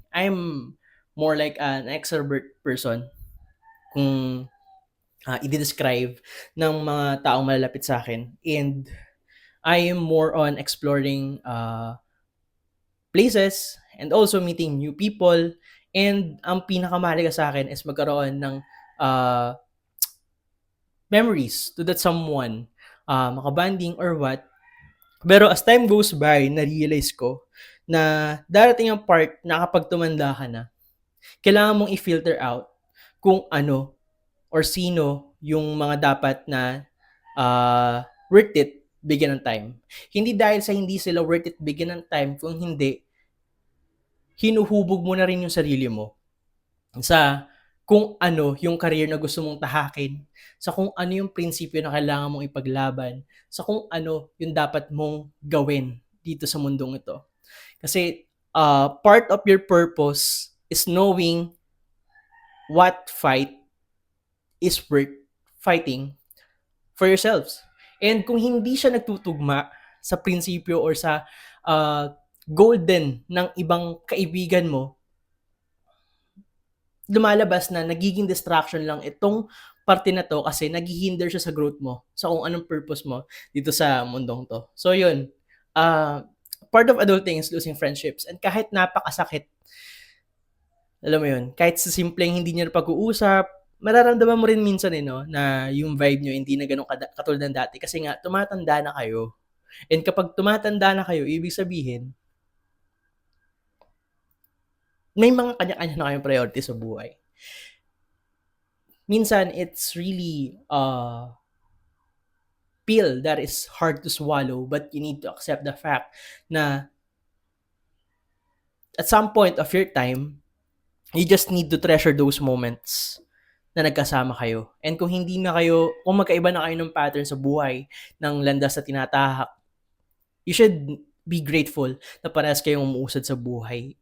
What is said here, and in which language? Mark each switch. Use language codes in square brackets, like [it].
[en] I'm more like an extrovert person [tl] kung i-describe ng mga taong malalapit sa akin. [en] And I am more on exploring places and also meeting new people. [tl] And ang pinakamahalaga sa akin is magkaroon ng memories to that someone, makabanding or what. Pero [en] as time goes by, [tl] na-realize ko na darating ang part na kapag tumanda ka na, kailangan mong i-filter out kung ano or sino yung mga dapat na worth it bigyan ng time. Hindi dahil sa hindi sila worth it bigyan ng time, kung hindi, hinuhubog mo na rin yung sarili mo sa kung ano yung career na gusto mong tahakin, sa kung ano yung prinsipyo na kailangan mong ipaglaban, sa kung ano yung dapat mong gawin dito sa mundong ito. [en] Kasi part of your purpose is knowing what fight is worth fighting for yourselves. [tl] And kung hindi siya nagtutugma sa prinsipyo or sa goal din ng ibang kaibigan mo, lumalabas na nagiging distraction lang itong parte na to kasi naghihinder siya sa growth mo, sa kung anong purpose mo dito sa mundong to. [en] So yun, part of adulting is losing friendships. [tl] And kahit napakasakit, alam mo yun, kahit sa simpleng hindi niyo na pag-uusap, mararamdaman mo rin minsan no, na yung vibe nyo hindi na ganun katulad ng dati kasi nga tumatanda na kayo. And kapag tumatanda na kayo, ibig sabihin, may mga kanya-kanya na kayong priority sa buhay. [en] Minsan, it's really pill that is hard to swallow, but you need to accept the fact na at some point of your time, you just need to treasure those moments [tl] na nagkasama kayo. And kung hindi na kayo, kung magkaiba na kayo ng pattern sa buhay, ng landas na tinatahak, [en] you should be grateful [tl] na parehas kayong umuusad sa buhay.